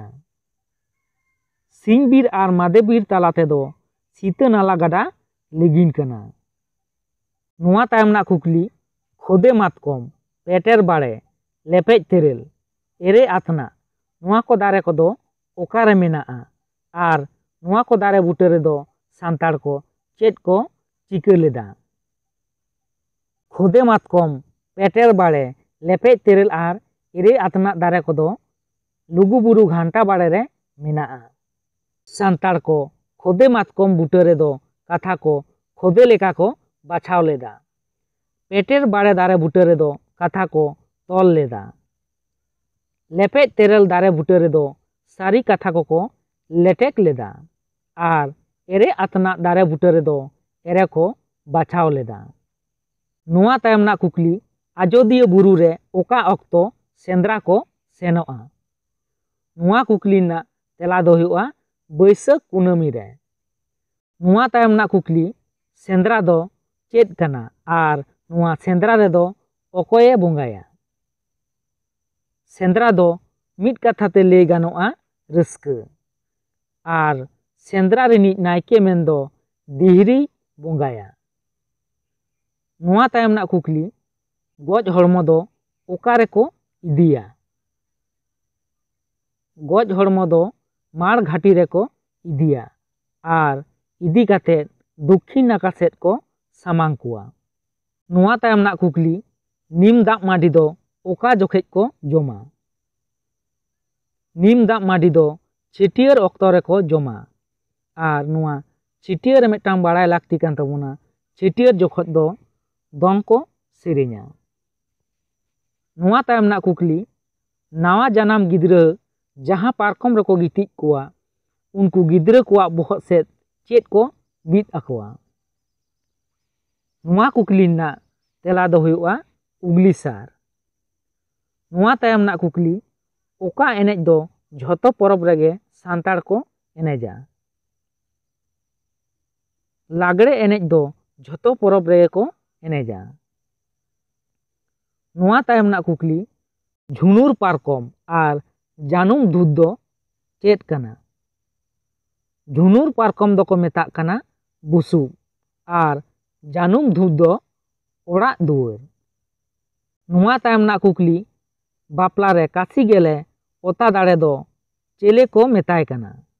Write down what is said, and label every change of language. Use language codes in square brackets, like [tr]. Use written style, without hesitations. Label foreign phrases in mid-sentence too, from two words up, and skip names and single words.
[sat] सिंहबीर आर मादेबीर तालाते दो सीता नाला गाडा लिगिन काना। नवा तायम ना कुकली खोदे मातकम पेटेर बाड़े लेपेज तेरेल एरे आतना नवा को दारे को दो ओकारे मेनाआ आर नवा को दारे बुटे रे दो सान्ताल को चेद को चिका लेदा। खोदे मातकम, पेटेर बाड़े, लेपेज तेरेल आर इरे आतना दारे कोदो लुगुबुरु घांटा बाड़े रे मेनाआ। सान्ताड़ को खोदे मातकम बुटा रेदो कथा को खोदे लेका को बाछाव लेदा। पेटेर बाड़े दारे बुटा रेदो कथा को तोल लेदा। लेपेज तेरेल दारे बुटा रेदो सारी कथा को लेटेक लेदा आर एरे आतना दारे बुटा रेदो एरे को बाछाव लेदा। नुआ तायम ना कुकली आजोदिया बुरु रे ओका ऑक्तो सेंद्रा को सेनोआ। नुआ कुकली ना तेला दो हुआ बैसाख कुनामी रे। नुआ तायम ना कुकली सेंद्रा दो चेद कना आर नुआ सेंद्रा रे दो ओकोये बोंगाया। सेंद्रा दो मिट कथा ते ले गानोआ रस्क आर सेंद्रा रिनी नायके मेन दो दिहरी बोंगाया। नुआ तायम ना कुकली गज हड़मो दो ओकारे को इदिया। गज हड़मो दो माड़ घाटी रे को इदिया आर इदी काते दक्षिण नाका सेद को सामांग कुआ। नुआ तायम ना कुकली नीम दाग माडी दो ओका जोखेज को जोमा। नीम दाग माडी दो छिटियर ऑक्तो रे को जोमा आर नुआ छिटियर मिटटांग बाड़ाय लाक्ति कान ताबोना छिटियर जोखत दो दंग को सेरेña। नुआ तायम ना कुकली नावा जानाम गिद्रा जहां पारकम रे को गितिज कुआ उनको गिद्रा कुआ बोहत सेद चेद को बीत आकोआ। नुआ कुकली ना तेला दो हुआ उगली सार। नुआ तायम ना कुकली ओका एनेज दो झोतो परब रेगे सान्ताड़ को एनेजा। लागड़े एनेज दो झोतो परब रेगे को एनेजा। नुआ तायम ना कुकली झुनुर पारकम आर जानुम दूध दो चेद कना। झुनुर पारकम दो को मेताक कना बुसुब आर जानुम दूध दो ओड़ा दुआर। नुआ तायम ना कुकली बापला रे कासी गेले ओता दाड़े दो चेले को मेताय कना।